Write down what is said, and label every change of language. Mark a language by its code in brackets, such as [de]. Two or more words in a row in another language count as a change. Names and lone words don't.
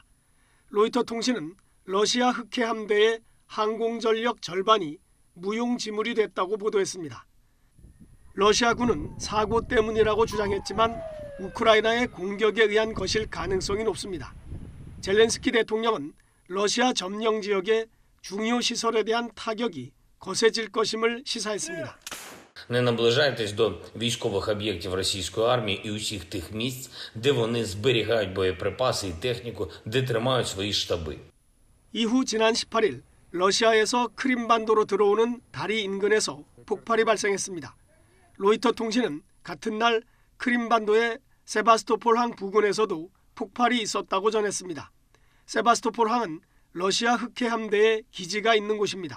[ko] 로이터 통신은 러시아 흑해 함대의 항공전력 절반이 무용지물이 됐다고 보도했습니다. 러시아군은 사고 때문이라고 주장했지만 우크라이나의 공격에 의한 것일 가능성이 높습니다. 젤렌스키 대통령은 러시아 점령 지역의 중요 시설에 대한 타격이 거세질 것임을 시사했습니다. [uk] Не наближайтесь до військових об'єктів російської армії і усіх тих місць, де вони зберігають боєприпаси і техніку, де тримають свої штаби. [ko] 이후 지난 18일 러시아에서 크림반도로 들어오는 다리 인근에서 폭발이 발생했습니다. 로이터 통신은 같은 날 크림반도의 세바스토폴 항 부근에서도 폭발이 있었다고 전했습니다. 세바스토폴 항은 러시아 흑해 함대의 기지가 있는 곳입니다.